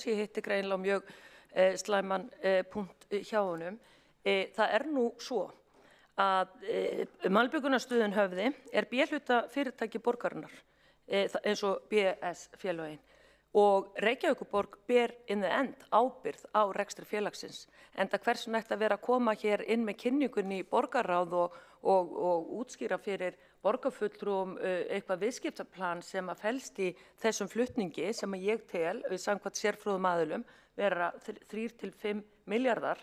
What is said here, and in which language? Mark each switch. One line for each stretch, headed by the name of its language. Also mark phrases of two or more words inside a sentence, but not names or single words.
Icelandic: Ég hitti greinilega mjög slæman punkt hjá honum. Það er nú svo að Malbyggunarstöðin Höfði er B-hluta fyrirtæki borgarinnar, eins og BS-félögin. Og Reykjavíkurborg ber
English: in the end
Icelandic: ábyrgð á rekstri félagsins. Enda hversu nægt að vera að koma hér inn með kynningunni í borgarráð og útskýra fyrir borgarfulltrúum eitthvað viðskiptaplan sem að felst í þessum flutningi sem að ég tel, samkvæmt sérfróðum aðilum, vera 3 til 5 milljarðar.